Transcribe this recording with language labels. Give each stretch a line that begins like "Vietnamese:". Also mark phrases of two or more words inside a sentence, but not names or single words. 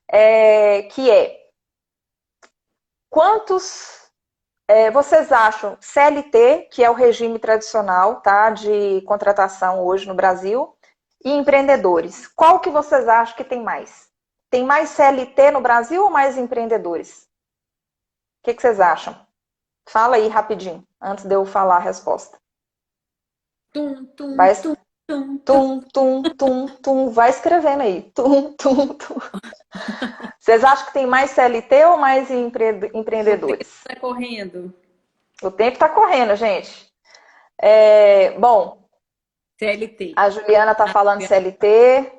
Portuguese: Quantos vocês acham CLT, que é o regime tradicional, tá, de contratação hoje no Brasil, e empreendedores? Qual que vocês acham que tem mais? Tem mais CLT no Brasil ou mais empreendedores? O que vocês acham? Fala aí rapidinho, antes de eu falar a resposta. Tum, tum, Vai, tum, tum, tum. tum, tum, tum, tum, vai escrevendo aí. Tum, tum, tum. Vocês acham que tem mais CLT ou mais O tempo empreendedores? está correndo. O tempo está correndo, gente. Bom, CLT. a Juliana está falando de CLT.